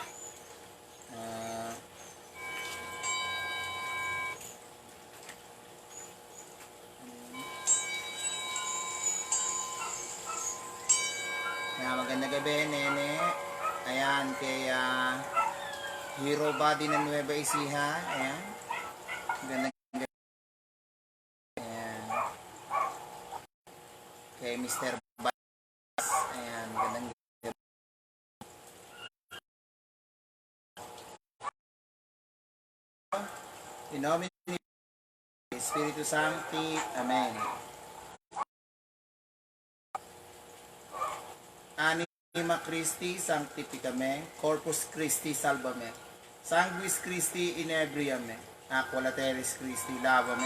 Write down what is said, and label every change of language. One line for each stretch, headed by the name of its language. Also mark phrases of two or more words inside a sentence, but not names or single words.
Filipino: Magandang gabi, Nene. Ayan, kay Hero Body ng Nueva Ecija. Ayan. Magandang gabi. Ayan. Kay Mr. Bass. Ayan, magandang gabi.
Latin: In nomine Spiritus Sancti. Amen. Anima Christi Sanctificame, Corpus Christi Salvame, Sanguis Christi Inebriame, Aqua Lateris Christi Lavame,